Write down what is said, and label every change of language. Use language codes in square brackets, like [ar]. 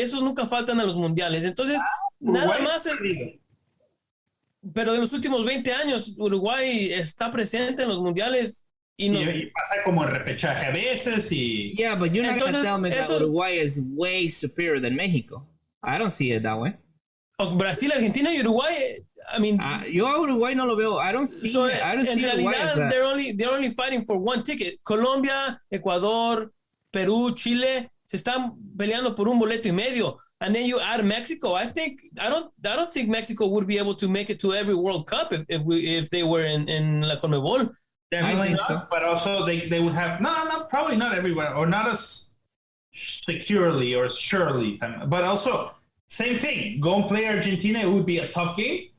[es] Esos nunca faltan a los mundiales. Entonces, nada más pero en los últimos 20 años Uruguay está presente en los mundiales y pasa como en repechaje a veces y... [en] Yeah, but you're not going to tell me that Uruguay is way superior than Mexico. I don't see it that way. Brasil, Argentina y Uruguay, I mean... [es] yo a Uruguay no lo veo. [en] I don't see [es] en realidad, [en] they're only fighting for one ticket. [es] Colombia, Ecuador, Perú, Chile se están peleando por un boleto y medio. [en] And then you add Mexico. I don't think Mexico would be able to make it to every World Cup if they were in La CONMEBOL. Definitely not, so. But also they would have probably not everywhere, or not as securely or surely. But also, same thing. Go and play Argentina. It would be a tough game.